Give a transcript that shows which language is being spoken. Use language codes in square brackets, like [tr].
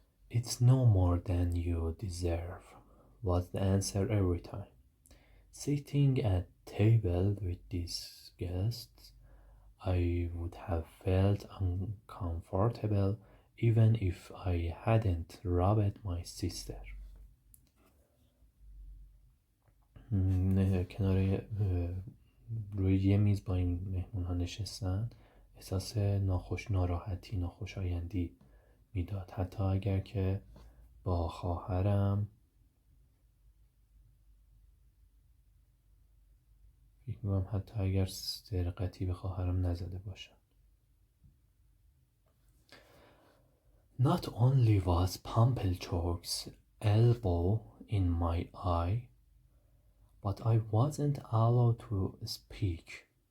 [en] It's no more than you deserve, was the answer every time. Sitting at table with these guests, I would have felt uncomfortable even if I hadn't robbed my sister. [fa] کنار روی یه میز با این مهمون ها نشستن احساس ناراحتی، ناخوشایندی میداد، حتی اگر که با خواهرم فکر می‌کنم حتی اگر سرقتی به خواهرم نزده باشم. [en] Not only was Pumblechook's elbow in my eye, but I wasn't allowed to speak.